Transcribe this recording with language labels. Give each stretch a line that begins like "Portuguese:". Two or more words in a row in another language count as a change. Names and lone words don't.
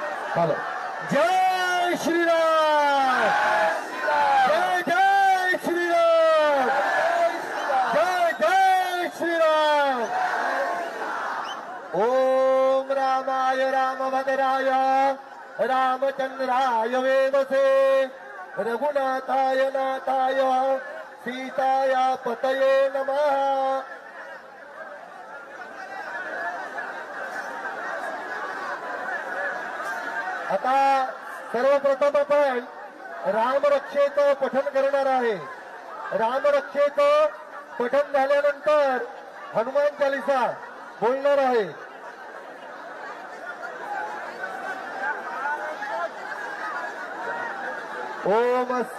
Hindi: चलो जय श्रीराम, जय जय श्रीराम, जय जय श्रीराम.
Sanskrit: ओम रामाय रामभद्राय रामचंद्राय वेदसे रघुनाथाय नाथाय सीताय पतये नमः.
Marathi: आता सर्वप्रथम आपण रामरक्षेचं पठण करणार आहे. रामरक्षेचं पठण झाल्यानंतर हनुमान चालीसा बोलणार आहे.
Sanskrit: ओम अस्य